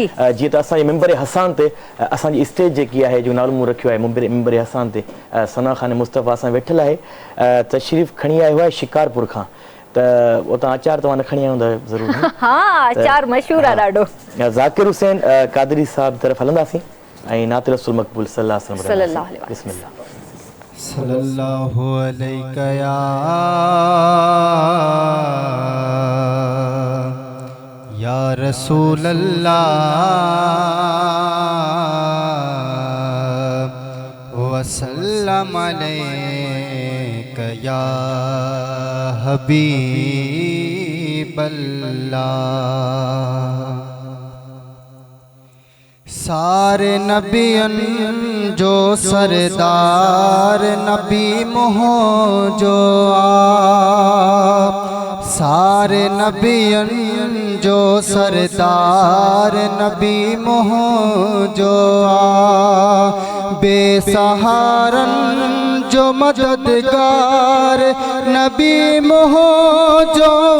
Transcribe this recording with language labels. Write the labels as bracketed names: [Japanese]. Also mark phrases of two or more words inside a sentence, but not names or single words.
[Sindhi] जीअं त असांजे मिंबर हसान ते असांजी स्टेज जेकी आहे जो नालो मूं रखियो आहे मिंबर हसान ते सना ख़ान मुस्तफ़ा सां वेठल आहे। तशरीफ़ खणी आयो आहे शिकारपुर खां। त उतां अचार तव्हां न खणी आया हूंदा ज़रूरु? हा, अचार मशहूरु आहे ॾाढो। ज़ाकिर हुसैन कादरी साहब तरफ़ हलंदासीं ऐं नात रसूल मक़बूल [Arabic] صلى الله عليه وسلم. [Sindhi] बिस्मिल्लाह। [Arabic] صلى الله عليك يا رسول الله وسلم عليك يا حبيب الله. [Sindhi] सारे नबियन जो सरदार नबी मोह जो आप, सारे नबियन जो सरदार नबी मोह जो आप, बेसहारन जो मददगार नबी मोह जो